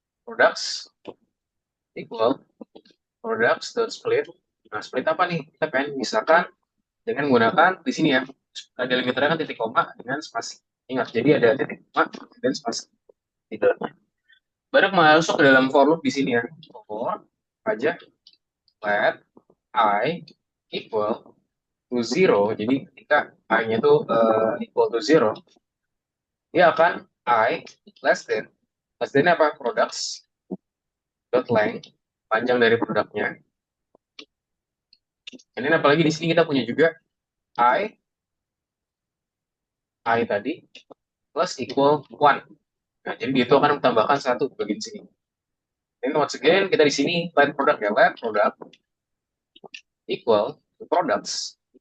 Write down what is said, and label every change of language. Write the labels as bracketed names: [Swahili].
[English] Products equal products dot split. [Indonesian] Nah, split apa nih? Kita pengen misalkan dengan menggunakan di sini ya. Delimiternya kan titik koma dengan spasi. Ingat, jadi ada titik koma dan spasi di dalamnya. Baru masuk ke dalam for loop di sini ya. For aja let I equal to zero. Jadi ketika I-nya itu equal to zero, dia akan I less than apa? Products dot length, panjang dari produknya. Ini apalagi di sini kita punya juga I tadi plus equal one. Nah, jadi itu akan menambahkan satu bagian sini. Dan once again kita di sini let product ya, let product equal to products.